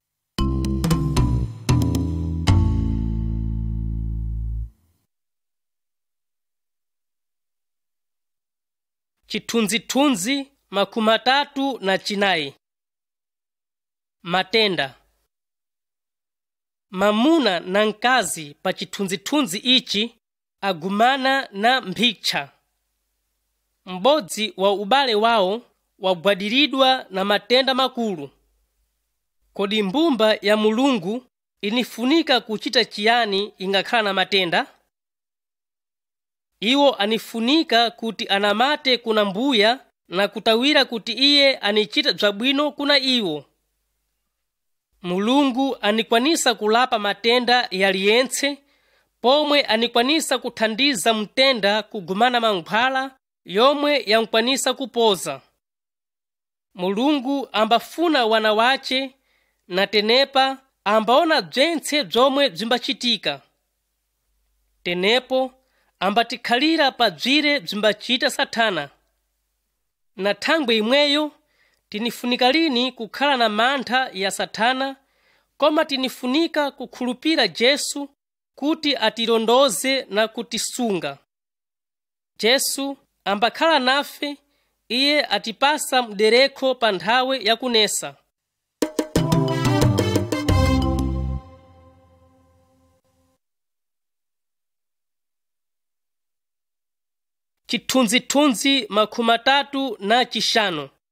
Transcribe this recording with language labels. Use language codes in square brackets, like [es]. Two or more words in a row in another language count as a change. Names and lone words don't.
[seh] Chithunzithunzi 34. Matenda. Mamuna na nkazi pa chithunzithunzi ichi agumana na mphicha. M'bodzi wa ubale wawo wagwadiridwa na matenda makulu. Kodi mbumba ya Mulungu inifunika kuchita chiyani ingakhala na matenda? Iwo anifunika kuti anamate kuna mbuya na kutawira kuti iye anichita bzabwino kuna iwo. Mulungu anikwanisa kulapa matenda yaliyentse, pomwe anikwanisa kuthandiza mtenda kugumana mankhwala yomwe yankwanisa kupoza. Mulungu ambafuna wana wace na tenepa ambaona bzentse bzomwe bzimbachitika. Tenepo ambatikhalira pa bzire bzimbachita Satana. Na thangwe imweyo tinifunika lini kukhala na mantha ya Satana, koma tinifunika kukhulupira Yesu kuti atilondoze na kutisunga. Yesu ambakhala nafe, iye atipasa mdereko pa nthawe yakunesa. Chithunzithunzi 35.